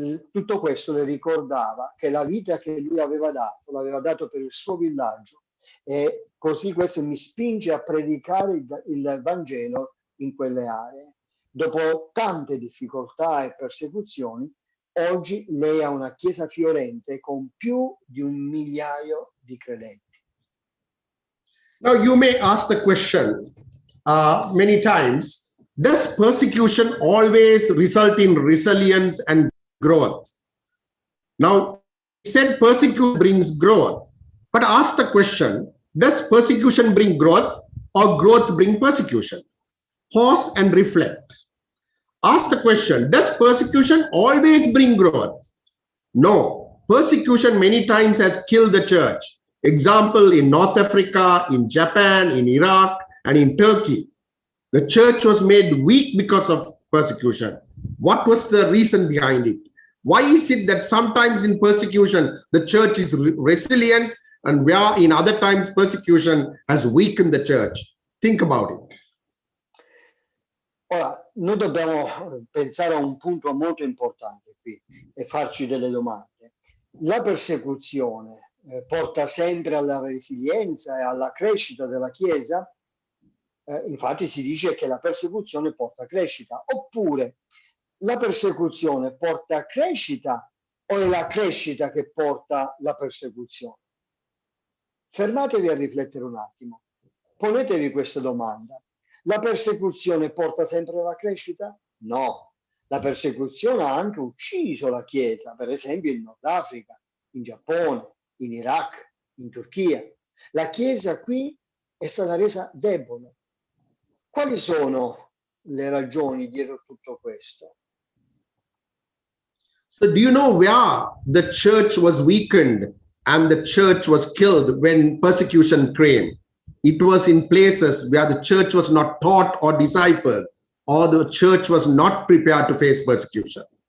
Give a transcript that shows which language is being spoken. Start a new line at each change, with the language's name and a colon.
Italian: tutto questo le ricordava che la vita che lui aveva dato, l'aveva dato per il suo villaggio, e così questo mi spinge a predicare il Vangelo in quelle aree. Dopo tante difficoltà e persecuzioni, oggi lei ha una chiesa fiorente con più di 1 migliaio di credenti.
English: Now you may ask the question many times, does persecution always result in resilience and growth? Now, he said persecution brings growth, but ask the question, does persecution bring growth or growth bring persecution? Pause and reflect. Ask the question, does persecution always bring growth? No, persecution many times has killed the church. Example, in North Africa, in Japan, in Iraq, and in Turkey. The church was made weak because of persecution. What was the reason behind it? Why is it that sometimes in persecution, the church is resilient, and where in other times persecution has weakened the church? Think about it.
Italian: Ora, noi dobbiamo pensare a un punto molto importante qui e farci delle domande. La persecuzione porta sempre alla resilienza e alla crescita della Chiesa? Infatti si dice che la persecuzione porta a crescita. Oppure la persecuzione porta a crescita o è la crescita che porta la persecuzione? Fermatevi a riflettere un attimo. Ponetevi questa domanda. La persecuzione porta sempre alla crescita? No. La persecuzione ha anche ucciso la Chiesa, per esempio in Nord Africa, in Giappone, in Iraq, in Turchia. La Chiesa qui è stata resa debole. Quali sono le ragioni dietro tutto questo?
English: So do you know where the church was weakened and the church was killed when persecution came? It was in places where the church was not taught or discipled, or the church was not prepared to face persecution.